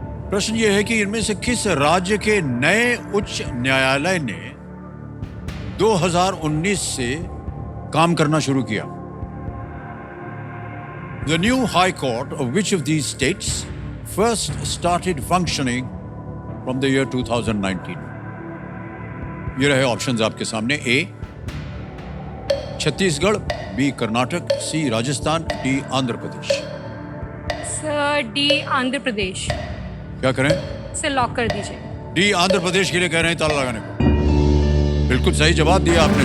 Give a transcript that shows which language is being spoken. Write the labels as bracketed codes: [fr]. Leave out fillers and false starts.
[hi] प्रश्न ये है कि इनमें से किस राज्य के नए उच्च न्यायालय ने 2019 से काम करना शुरू किया? [en] The new High Court of which of these states first started functioning from the year 2019? [hi] ये रहे ऑप्शंस आपके सामने। ए छत्तीसगढ़, बी कर्नाटक, सी Rajasthan, D Andhra Pradesh. Sir D Andhra Pradesh. क्या करें? सर लॉक कर दीजिए। डी आंध्र प्रदेश के लिए कह रहे हैं ताला लगाने को। बिल्कुल सही जवाब दिया आपने।